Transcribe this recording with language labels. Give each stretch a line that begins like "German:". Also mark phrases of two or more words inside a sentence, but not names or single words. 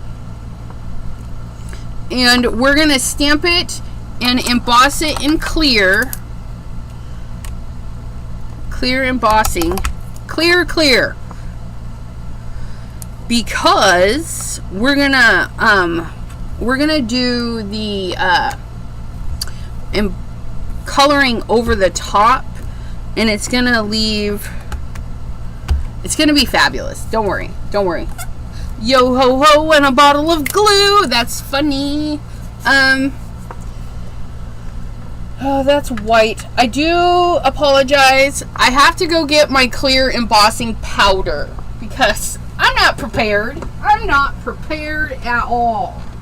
English: and we're gonna stamp it and emboss it in clear embossing, clear, because we're gonna do the coloring over the top, and it's gonna be fabulous. Don't worry. Yo ho ho and a bottle of glue. That's funny. Oh, that's white. I do apologize. I have to go get my clear embossing powder because I'm not prepared. I'm not prepared at all.